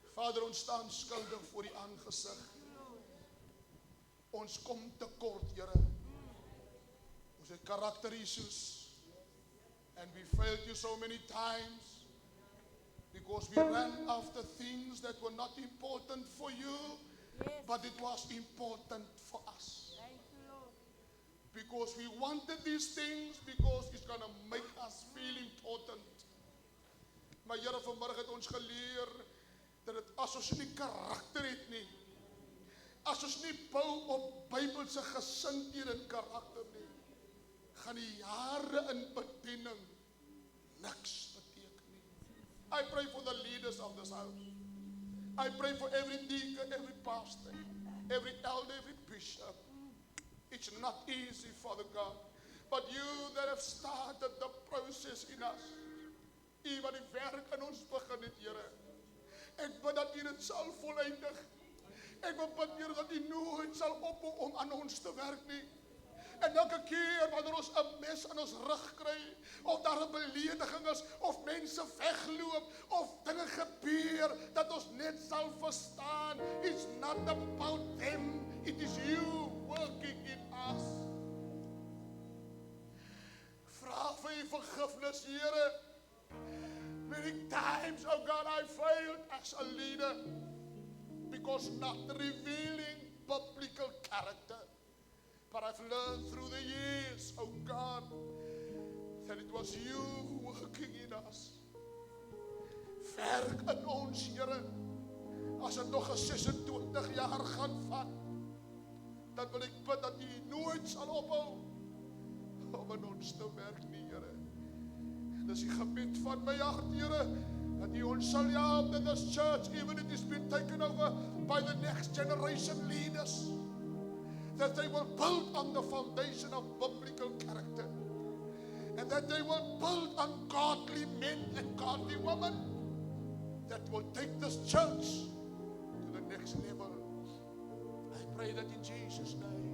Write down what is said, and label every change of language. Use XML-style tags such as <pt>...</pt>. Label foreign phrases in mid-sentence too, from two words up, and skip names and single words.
<af>Vader, ons staan skuldig voor die aangesig. Ons kom tekort, Here. Ons het karakterissues.</af> <en>And we failed you so many times because we ran after things that were not important for you, but it was important for us. Because we wanted these things because it's going to make us feel important.</en> <af>Maar Here, vanmorgen het ons geleer dat het as ons nie karakter het nie, as ons nie bou op Bybelse gesindheid en karakter nie, gaan die jare in bediening niks beteken nie.</af> <en>I pray for the leaders of this house. I pray for every deacon, every pastor, every elder, every bishop. It's not easy, Father God, but you that have started the process in us,</en> <af>U wat die werk in ons begin het, Here. Ek bid dat U dit sal voleindig. Ek wil bid, Here, dat U nooit sal ophou om aan ons te werk nie. En elke keer wanneer ons 'n mes in ons rug kry, of daar 'n belediging is, of mense wegloop, of dinge gebeur, dat ons net sal verstaan,</af> <en>it's not about them, it is You working in us.</en> <af>Vra vir U vergifnis, Here.</af> <en>Many times, oh God, I failed as a leader because not revealing biblical character. But I've learned through the years, oh God, that it was You working in us.</en> <af>Werk in ons, Here. As dit nog 'n 26 jaar gaan vat, dan wil ek bid dat U nooit sal ophou om in ons te werk nie, Here. Dis die gebed van my hart, Here, dat U ons sal help</af> <en>that this church, even if it has been taken over by the next generation leaders, that they will build on the foundation of biblical character, and that they will build on godly men and godly women that will take this church to the next level. I pray that in Jesus' name.</en>